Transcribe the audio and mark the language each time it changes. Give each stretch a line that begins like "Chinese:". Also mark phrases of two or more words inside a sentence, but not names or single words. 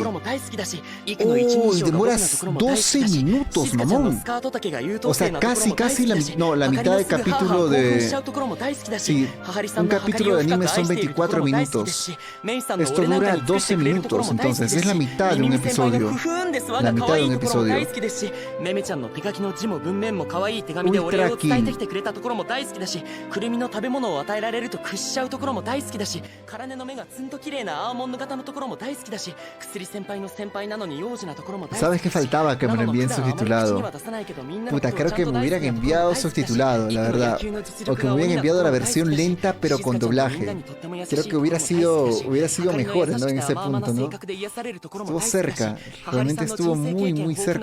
Spanish: ¡Oh! Demoras 12 minutos, mamón. O sea, casi la mitad del capítulo de... Sí, un capítulo de anime son 24 minutos. Esto dura 12 minutos, entonces es la mitad de un episodio. La mitad de un episodio.
Japanese: 大好きですし、メメちゃんの手書きの字も文面も可愛い手紙でお礼を伝えてきてくれたところも大好きだし、くるみの食べ物を与えられると屈しちゃうところも大好きだし、辛根の目がツンと綺麗なアーモンド型のところも大好きだし、薬先輩の先輩なのに幼児なところも大好き。
Spanish: ¿Sabes qué faltaba? Que me lo envíen subtitulado. Puta, creo que me hubieran enviado subtitulado, la verdad. O que me hubieran enviado la versión lenta pero con doblaje. Creo que hubiera sido mejor, ¿no? En ese punto, ¿no? Estuvo cerca, realmente estuvo muy cerca.